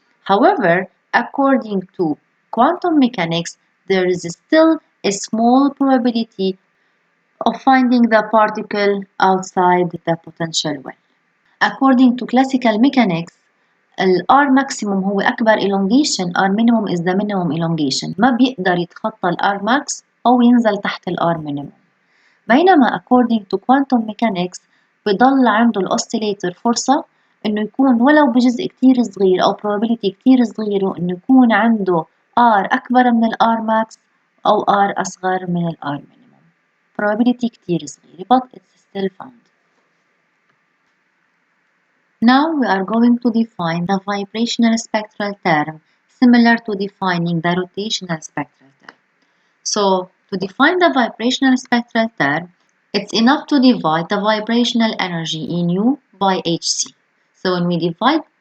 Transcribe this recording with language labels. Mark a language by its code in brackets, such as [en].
[en] However, according to quantum mechanics, there is still a small probability of finding the particle outside the potential well. According to classical mechanics, R maximum [ar] هو أكبر [en] elongation, R minimum is the minimum elongation. [ar] ما بيقدر يتخطى R max أو ينزل تحت R minimum. بينما [en] according to quantum mechanics [ar] بضل عنده الأوسيليتر فرصة إنه يكون ولو بجزء كتير صغير أو probability كتير صغيرة إنه يكون عنده R أكبر من R max أو R أصغر من R minimum. [en] Probability [ar] كتير صغيرة, [en] but it's still found. Now we are going to define the vibrational spectral term, similar to defining the rotational spectral term. So, to define the vibrational spectral term, it's enough to divide the vibrational energy in U by Hc. So when we divide